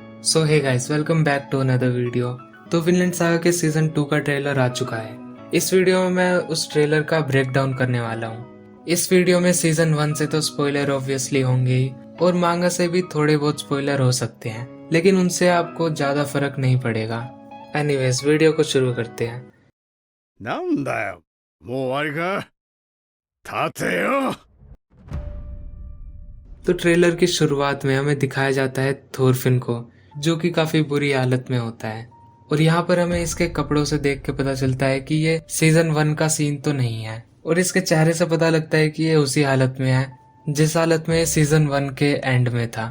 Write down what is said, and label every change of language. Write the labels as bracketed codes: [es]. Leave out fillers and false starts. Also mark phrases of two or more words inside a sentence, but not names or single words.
[en] so hey guys, welcome back to another video. [hi] तो विनलैंड सागा के सीजन 2 का ट्रेलर आ चुका है। इस वीडियो में मैं उस ट्रेलर का [en] break down [hi] करने वाला हूँ। इस वीडियो में सीजन 1 से तो [en] spoiler obviously [hi] होंगे ही, और मांगा से भी थोड़े बहुत स्पॉइलर हो सकते हैं, लेकिन उनसे आपको ज्यादा फर्क नहीं पड़ेगा। एनीवेज, वीडियो को शुरू करते हैं। [ja] なんだよ、もう終わりか。立てよ。 [hi] तो ट्रेलर की शुरुआत में हमें दिखाया जाता है थोरफिन को, जो कि काफी बुरी हालत में होता है। और यहाँ पर हमें इसके कपड़ों से देख के पता चलता है कि ये सीजन 1 का सीन तो नहीं है, और इसके चेहरे से पता लगता है कि ये उसी हालत में है जिस हालत में ये सीजन 1 के एंड में था।